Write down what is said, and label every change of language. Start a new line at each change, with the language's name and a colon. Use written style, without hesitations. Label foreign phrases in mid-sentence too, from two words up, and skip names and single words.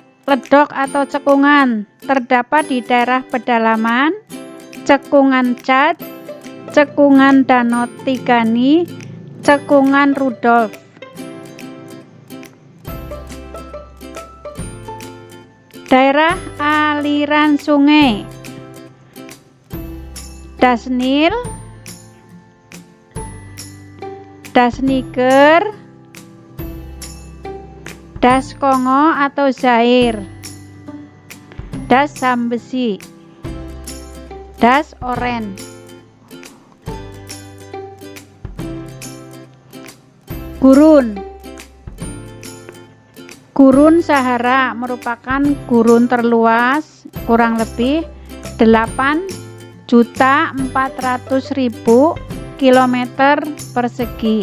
Indonesian: Ledok atau cekungan terdapat di daerah pedalaman, cekungan Chad, cekungan Danau Tigani, cekungan Rudolf. Daerah aliran sungai, Das Nil, Das Niger, Das Kongo atau Zaire, Das Zambezi, Das Oren. Gurun Sahara merupakan gurun terluas, kurang lebih 8.400.000 km persegi.